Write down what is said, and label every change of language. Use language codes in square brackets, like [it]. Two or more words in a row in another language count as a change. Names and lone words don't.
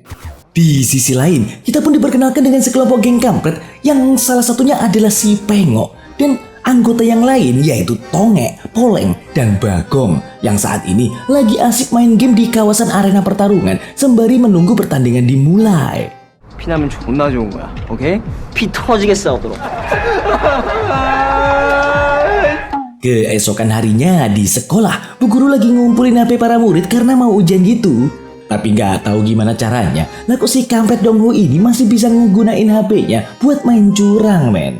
[id] Di sisi lain, kita pun diperkenalkan dengan sekelompok geng kampret yang salah satunya adalah si Pengok dan anggota yang lain yaitu Tonge, Poleng, dan Bagong yang saat ini lagi asik main game di kawasan arena pertarungan sembari menunggu pertandingan dimulai. [ko] 피나면 존나 좋은 거야, 오케이? 피 터지게 싸우도록. [id] Keesokan harinya di sekolah, Bu Guru lagi ngumpulin HP para murid karena mau ujian gitu. Tapi nggak tahu gimana caranya, lah kok si kampret Dongho ini masih bisa ngegunain HP-nya buat main curang, men.